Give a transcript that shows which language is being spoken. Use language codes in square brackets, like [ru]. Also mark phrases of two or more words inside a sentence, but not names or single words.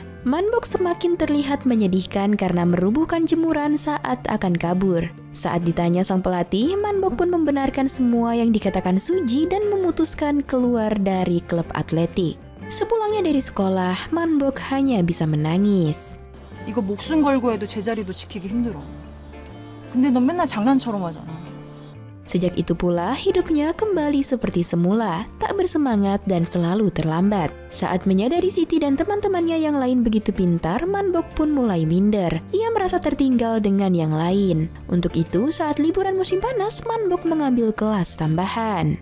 [id] Manbok semakin terlihat menyedihkan karena merubuhkan jemuran saat akan kabur. Saat ditanya sang pelatih, Manbok pun membenarkan semua yang dikatakan Suji dan memutuskan keluar dari klub atletik. Sepulangnya dari sekolah, Manbok hanya bisa menangis. [ko] 이거 목숨 걸고 해도 제자리도 지키기 힘들어. 근데 넌 맨날 장난처럼 하잖아. [id] Sejak itu pula, hidupnya kembali seperti semula, tak bersemangat dan selalu terlambat. Saat menyadari Siti dan teman-temannya yang lain begitu pintar, Manbok pun mulai minder. Ia merasa tertinggal dengan yang lain. Untuk itu, saat liburan musim panas, Manbok mengambil kelas tambahan.